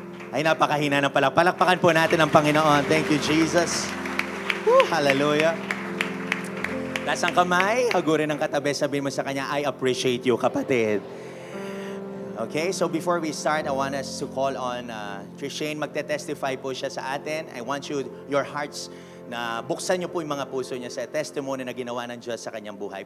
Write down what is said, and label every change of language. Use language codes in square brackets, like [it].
[tl] Ay, napakahina ng palakpakan po natin ang Panginoon. [en] Thank you, Jesus. [tl] Woo, hallelujah. Taas ang kamay, hagurin ng katabi, sabihin mo sa kanya, [en] I appreciate you, [tl] kapatid. [en] Okay, so before we start, I want us to call on Trishane. [tl] Magte-testify po siya sa atin. [en] I want your hearts, [tl] na buksan niyo po yung mga puso niya sa testimony na ginawa ng Diyos sa kanyang buhay.